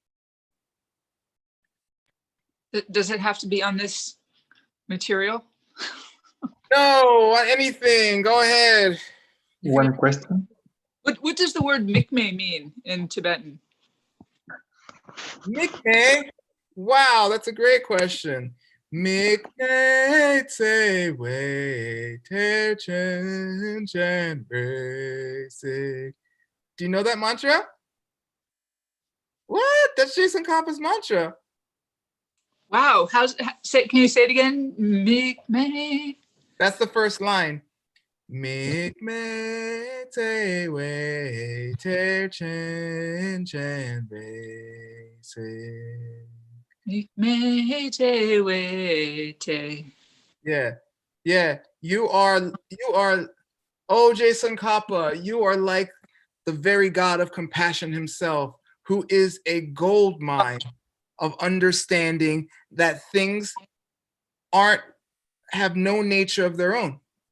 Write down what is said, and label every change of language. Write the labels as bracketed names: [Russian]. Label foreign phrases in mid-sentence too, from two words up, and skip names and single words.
[English] Does it have to be on this material? No, anything. Go ahead. One question. What does the word mikme mean in Tibetan? Mikme? Wow, that's a great question. [Tibetan] Mikme te wei te chen chen rei si. [English] Do you know that mantra? What? That's Jason Kappa's mantra. Wow, can you say it again? Mikme. That's the first line. [Tibetan] Mikme te wei te chen chen rei si. Me te we te. [English] Yeah. Yeah. You are, oh, Jason Kappa, you are like the very God of compassion himself, who is a gold mine of understanding that things have no nature of their own.